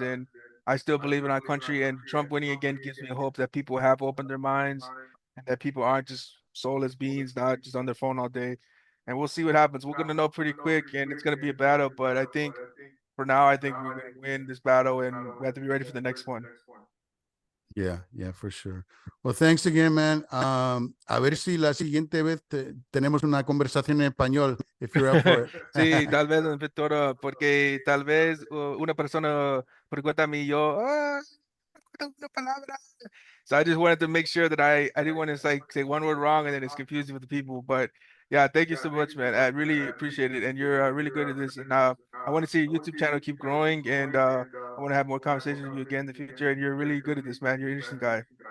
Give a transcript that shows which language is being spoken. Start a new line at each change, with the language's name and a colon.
English: And I still believe in our country. And Trump winning again gives me hope that people have opened their minds, and that people aren't just soulless beings, not just on their phone all day. And we'll see what happens. We're gonna know pretty quick, and it's gonna be a battle. But I think for now, I think we're gonna win this battle, and we have to be ready for the next one. Yeah, for sure. Well, thanks again, man.
Spanish: A ver si la siguiente vez tenemos una conversación en español,
English: if you're up for it.
Spanish: Sí, tal vez, Víctor, porque tal vez una persona pregunta a mí, yo, una palabra.
English: So I just wanted to make sure that I didn't want to say one word wrong and then it's confusing for the people. But yeah, thank you so much, man. I really appreciate it, and you're really good at this. And I want to see your YouTube channel keep growing, and I want to have more conversations with you again in the future. And you're really good at this, man. You're an interesting guy.